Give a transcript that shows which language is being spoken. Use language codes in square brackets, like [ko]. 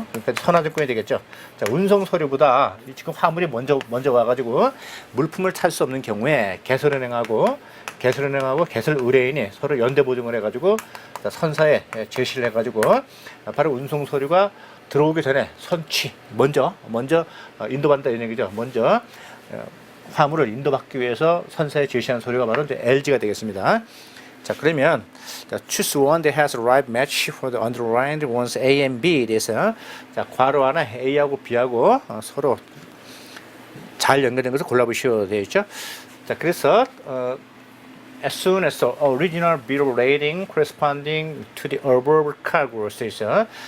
[ko] 그러니까 선화증권이 되겠죠. 자, 운송 서류보다 지금 화물이 먼저 와가지고 물품을 탈 수 없는 경우에 개설은행하고 개설 의뢰인이 서로 연대 보증을 해가지고 선사에 제시를 해가지고 바로 운송 서류가 들어오기 전에 먼저 인도받는다 이런 얘기죠. 먼저 화물을 인도받기 위해서 선사에 제시한 서류가 바로 이제 LG가 되겠습니다. [en] 자, 그러면 choose one that has the right match for the underlined ones A and B. [ko] 그래서 자, 괄호 하나 A하고 B하고 서로 잘 연결된 것을 골라보시오 되어 있죠. [en] 자, 그래서 as soon as the original bill rating corresponding to the above cargo [ko] 되어 있어요.